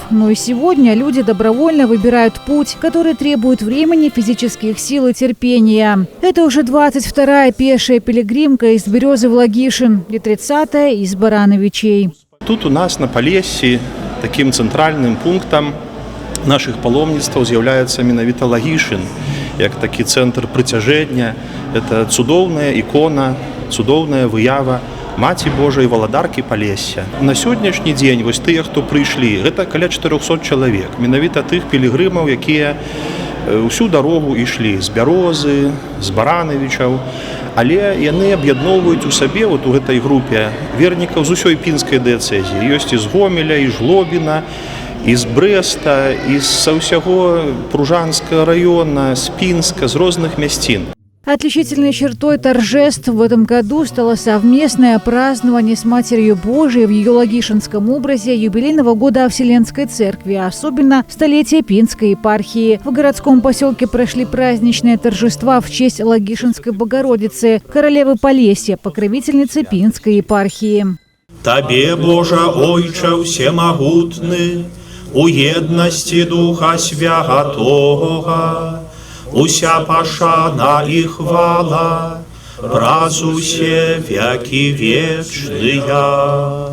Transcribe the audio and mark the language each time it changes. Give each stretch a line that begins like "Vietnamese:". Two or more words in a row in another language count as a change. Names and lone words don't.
Russian: Но и сегодня люди добровольно выбирают путь, который требует времени, физических сил и терпения. Это уже 22-я пешая пилигримка из Березы в Логишин и 30-я из Барановичей.
Belarusian: Тут у нас на Полессі таким центральным пунктом наших паломніцтваў з'яўляецца менавіта Логишин, як такі цэнтр прыцяжэння. Это цудоўная ікона, цудоўная выява Маці Божай валадаркі Полесся. На сённяшні дзень вось тыя, хто прыйшлі, гэта каля 400 чалавек. Менавіта тых пілігрымаў, якія ўсю дарогу ішлі з Бярозы, з Барановічаў, але яны аб'ядноўваюць у сабе вот у гэтай групе вернікаў з усёй пінскай дыяцэзіі. Ёсць і з Гомеля, і Жлобіна, і з Брэста, і са ўсяго Пружанскага района, з Пінска, з розных мясцін.
Russian: Отличительной чертой торжеств в этом году стало совместное празднование с Матерью Божией в ее логишинском образе юбилейного года Вселенской Церкви, особенно столетия Пинской епархии. В городском поселке прошли праздничные торжества в честь Логишинской Богородицы, королевы Полесья, покровительницы Пинской епархии.
Belarusian: Табе, Боже, Ойче всемогутный, у єдності Духа Святого, уся пашана і хвала, праз усе веки вечныя.